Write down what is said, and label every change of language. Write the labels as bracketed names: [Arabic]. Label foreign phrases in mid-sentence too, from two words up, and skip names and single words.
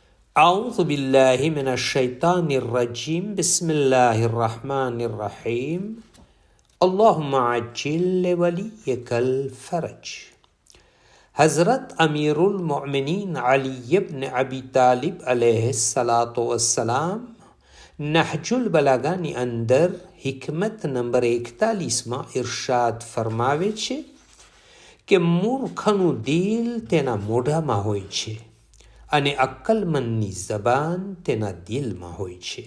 [Arabic] أعوذ بالله من الشيطان الرجيم بسم الله الرحمن الرحيم اللهم عجل لوليك الفرج. حضرت أمير المؤمنين علي بن أبي طالب عليه الصلاة والسلام [Gujarati] નહજુલ બલાગાની અંદર હિકમત નંબર 41માં ઇરશાદ ફરમાવે છે કે મૂર્ખનું દિલ તેના મોઢામાં હોય છે અને અક્કલમંદની જબાન તેના દિલમાં હોય છે.